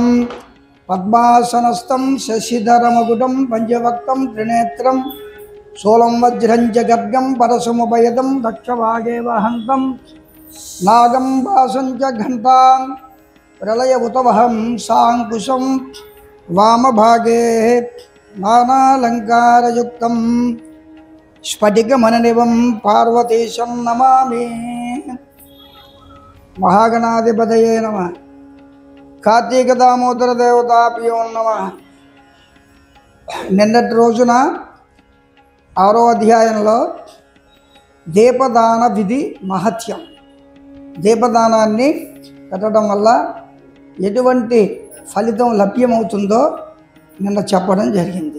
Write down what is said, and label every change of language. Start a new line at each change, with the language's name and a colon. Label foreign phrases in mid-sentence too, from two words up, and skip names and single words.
Sanskrit: पद्मासनस्थं शशिधरमकुटं पंचवक्त्रं त्रिनेत्रं शूलं वज्रं च गर्गं परशुमुपयतं दक्षभागे वहन्तं नागं वासं च घण्टां प्रलयभुतवहं साङ्कुशं वामभागे नानालङ्कारयुक्तं स्फटिकमणिनिभं पार्वतीशं नमामि। महागणाधिपतये नमः। कार्तिक दामोदर देवताभ्यो नमः.
Telugu: నిన్నటి రోజున 6వ అధ్యాయంలో దీపదాన విధి మహత్యం, దీపదానాన్ని పెట్టడం వల్ల ఎటువంటి ఫలితం లభ్యమవుతుందో నిన్న చెప్పడం జరిగింది.